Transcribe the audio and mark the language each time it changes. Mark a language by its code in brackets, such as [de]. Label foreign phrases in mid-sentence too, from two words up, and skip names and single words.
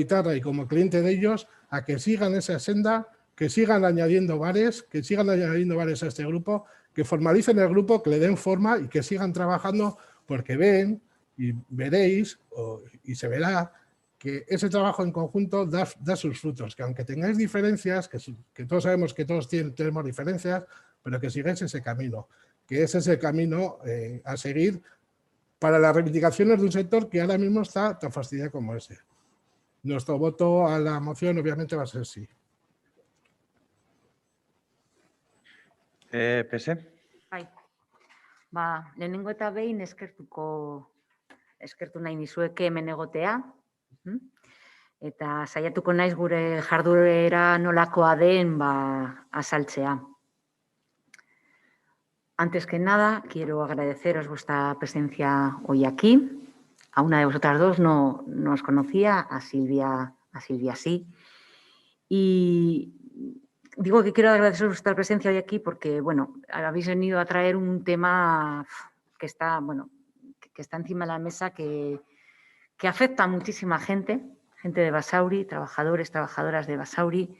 [es] y como cliente de ellos a que sigan esa senda, que sigan añadiendo bares, a este grupo, que formalicen el grupo, que le den forma y que sigan trabajando porque ven y veréis y se verá que ese trabajo en conjunto da sus frutos, que aunque tengáis diferencias, que todos sabemos que todos tenemos diferencias, pero que sigáis ese camino, que ese es el camino a seguir para las reivindicaciones de un sector que ahora mismo está tan fastidiado como ese. Nuestro voto a la moción obviamente va a ser sí. PS. [eu] Bai. Lehenengo eta behin eskertu nahi nizueke hemen egotea. eta saiatuko naiz gure jarduera nolakoa den azaltzea. [es] Antes que nada, quiero agradeceros vuestra presencia hoy aquí. A una de vosotras dos no os conocía, a Silvia sí. Y digo que quiero agradeceros vuestra presencia hoy aquí porque, bueno, habéis venido a traer un tema que está, bueno, que está encima de la mesa, que afecta a muchísima gente de Basauri, trabajadores, trabajadoras de Basauri.